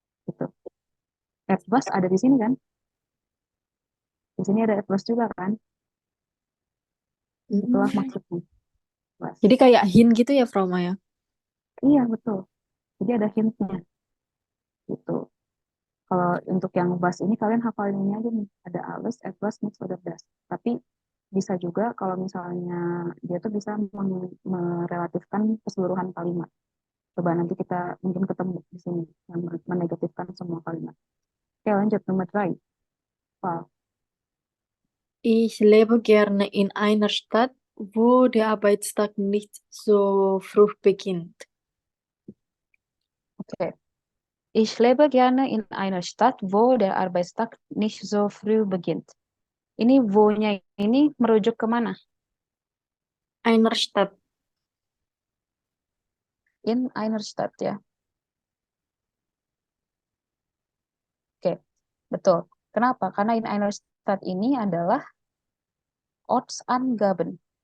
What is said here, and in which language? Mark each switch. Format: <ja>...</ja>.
<id>Gitu. Etwas ada di sini kan? Di sini ada etwas juga kan? Itulah Hmm. maksudnya. Was. Jadi kayak hint gitu ya, Froma ya? Iya betul. Jadi ada hintnya gitu. Kalau untuk yang bus ini kalian hafalin ini aja nih.</id> <de>Ada alles, etwas, nichts oder das.</de> <id>Tapi bisa juga kalau misalnya dia tuh bisa merelatifkan keseluruhan kalimat. Coba nanti kita mungkin ketemu di sini yang menegatifkan semua kalimat. Oke, lanjut nomor 3. Wow.</id> <de>Ich lebe gerne in einer Stadt, wo der Arbeitstag nicht so früh beginnt.</de> <id>Oke.</id> <de>Ich lebe gerne in einer Stadt, wo der Arbeitstag nicht so früh beginnt.</de> <id>Ini wo-nya ini merujuk kemana?</id> <de>Einer Stadt. In einer Stadt ya.</de> <id>Oke, betul. Kenapa? Karena in einer Stadt ini adalah Ortsangaben.</id>